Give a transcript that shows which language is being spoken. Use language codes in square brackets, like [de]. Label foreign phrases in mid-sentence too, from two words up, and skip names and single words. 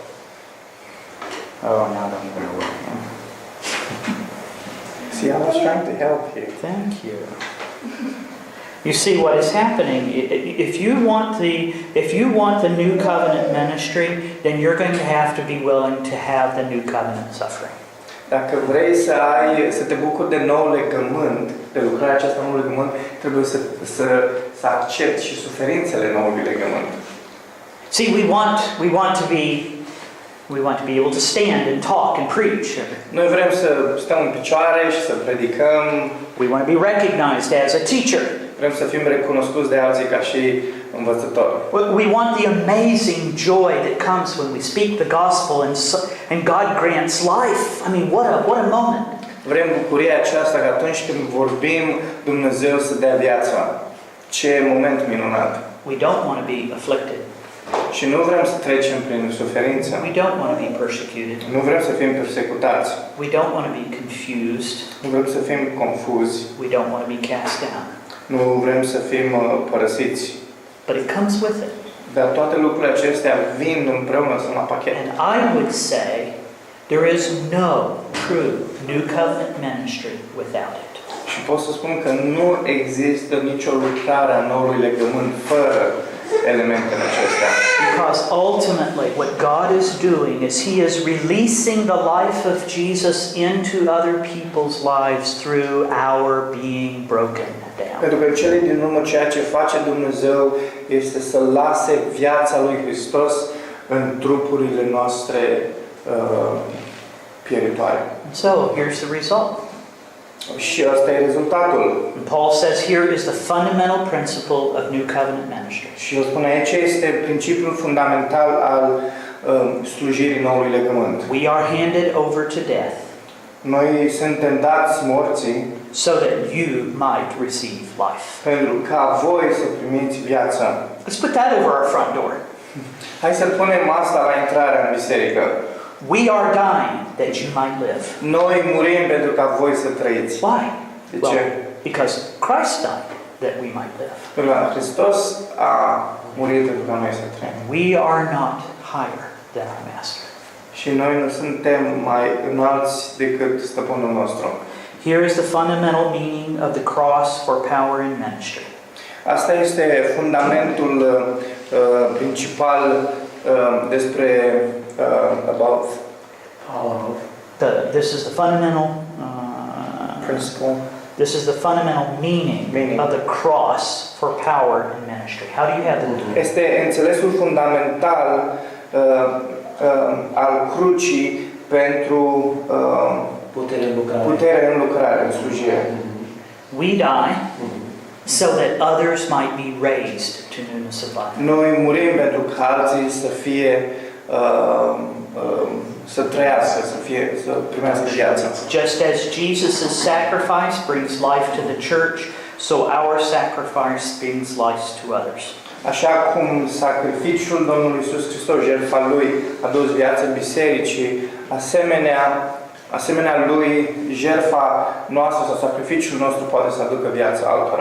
[en] Oh, now I don't even know where I am. See, I was trying to help you. Thank you. You see what is happening. If you want the new covenant ministry, then you're going to have to be willing to have the new covenant suffering. [ro] Dacă vrei să te bucuri de nou legământ, de lucrarea aceasta nou legământ, trebuie să accepti și suferințele noului legământ. [en] See, we want to be able to stand and talk and preach. [ro] Noi vrem să stăm în picioare și să predicăm. [en] We want to be recognized as a teacher. [ro] Vrem să fim recunoscuți de alții ca și învățători. [en] We want the amazing joy that comes when we speak the gospel and God grants life. I mean, what a moment. [ro] Vrem bucuria aceasta că atunci când vorbim, Dumnezeu să dea viața. Ce moment minunat. [en] We don't want to be afflicted. [ro] Și nu vrem să trecem prin suferință. [en] We don't want to be persecuted. [ro] Nu vrem să fim persecutați. [en] We don't want to be confused. [ro] Nu vrem să fim confuzi. [en] We don't want to be cast down. [ro] Nu vrem să fim părăsiți. [en] But it comes with it. [ro] Dar toate lucrurile acestea vin împreună, sunt la pachet. [en] And I would say there is no true New Covenant ministry without it. [ro] Și pot să spun că nu există nicio lucrare a noului legământ fără elementele acestea. [en] Because ultimately what God is doing is He is releasing the life of Jesus into other people's lives through our being broken down. [ro] Pentru că în cele din urmă ceea ce face Dumnezeu este să lase viața lui Hristos în trupurile noastre pieritoare. [en] So here's the result. [ro] Și asta e rezultatul. [en] And Paul says here is the fundamental principle of New Covenant ministry. [ro] Și el spune aici este principiul fundamental al slujirii noului legământ. [en] We are handed over to death [ro] Noi suntem dați morții [en] so that you might receive life. [ro] pentru ca voi să primiți viața. [en] Let's put that over our front door. [ro] Hai să punem asta la intrarea în biserică. [en] We are dying that you might live. [ro] Noi murim pentru ca voi să trăiți. [en] Why? [ro] De [en] Well, [ro] ce? [en] because Christ died that we might live. [ro] Pentru că Hristos a murit pentru ca noi să trăim. [en] We are not higher than our Master. [ro] Și noi nu suntem mai înalți decât stăpânul nostru. [en] Here is the fundamental meaning of the cross for power in ministry. [ro] Asta este fundamentul principal despre about [en] This is the fundamental principle. This is the fundamental meaning of the cross for power in ministry. How do you have the [ro] Este înțelesul fundamental al crucii pentru putere în lucrare, în slujire. [en] We die so that others might be raised to newness of life. [ro] Noi murim pentru ca alții să fie să trăiască, să primească viața. [en] Just as Jesus' sacrifice brings life to the church, so our sacrifice brings life to others. [ro] Așa cum sacrificiul Domnului Iisus Hristos, jertfa Lui, a dus viață bisericii, asemenea Lui, jertfa noastră sau sacrificiul nostru poate să aducă viața altora.